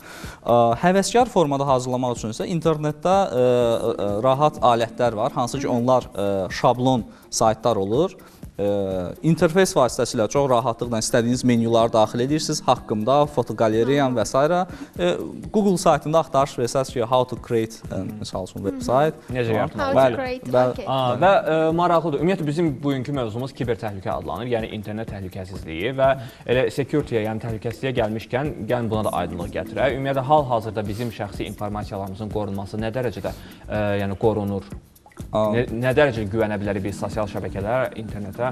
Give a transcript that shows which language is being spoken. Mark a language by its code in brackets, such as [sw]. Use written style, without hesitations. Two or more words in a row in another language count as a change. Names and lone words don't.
[az] Həvəskar formada hazırlamaq üçün isə internetdə rahat alətlər var, hansı ki onlar şablon saytlar olur. İnterfeys vasitəsilə çox rahatlıqla istədiyiniz menyuları daxil edirsiniz, haqqımda, fotoqalereyam və s. Google saytında axtarış versəniz ki, [en] how to create, [az] misal üçün, [en] web site. [az] Necə yaratmaq? [en] How to create, okay. [az] Və maraqlıdır. Ümumiyyətlə bizim bugünkü mövzumuz kiber təhlükə adlanır, yəni internet təhlükəsizliyi və elə security-yə, yəni təhlükəsizliyə gəlmişkən, gəlin buna da aydınlıq gətirək. Ümumiyyətlə hal-hazırda bizim şəxsi informasiyalarımızın qorunması nə dərəcədə yəni qorunur? Nə dərəcədə güvənə bilərik biz sosial şəbəkələrə, internetə?